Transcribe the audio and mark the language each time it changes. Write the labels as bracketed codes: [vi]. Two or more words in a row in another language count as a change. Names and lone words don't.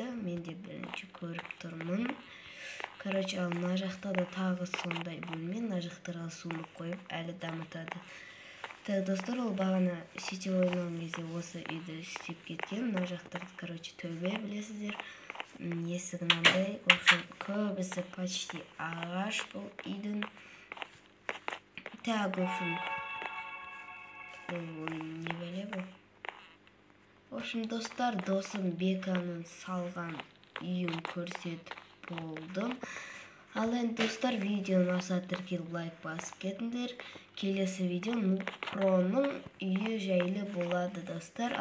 [kk] Мен де бірінші көріп тұрмын. Ал мына жақта да тағы сондай бөлме, мына жақтарға суынып қойып, әлі дамытады. Так, достар, ол бағана сетевой ойнаған кезде осы үйді істеп кеткен. Мына жақтарды, төбе, білесіздер. Есігі мынандай. [ru] В общем, [kk] көбісі почти ағаш бұл үйдің. [ru] Так, в общем, [kk] не бәле бұл? [ru] В общем, [kk] достар, досым Беканың салған үйін көрсетіп болдым. Ал енді, достар, видеоны аса тіркеліп лайк басып кетіңдер. Келесі видео проның үйі жайлы болады, достар.